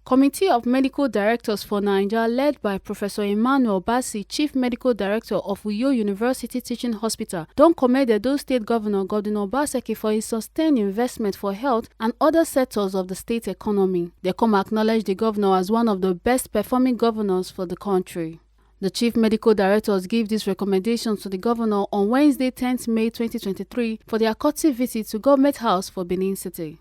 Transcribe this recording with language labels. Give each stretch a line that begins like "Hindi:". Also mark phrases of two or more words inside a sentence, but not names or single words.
Nigerian Pidgin: Committee of Medical Directors for Naija, led by Professor Emmanuel Obaseki, Chief Medical Director of Uyo University Teaching Hospital, don commend Edo State Governor Godwin Obaseki for his sustained investment for health and other sectors of the state economy. They come acknowledge the governor as one of the best performing governors for the country. The Chief Medical Directors gave these recommendations to the governor on Wednesday, 10th May 2023 for their courtesy visit to Government House for Benin City.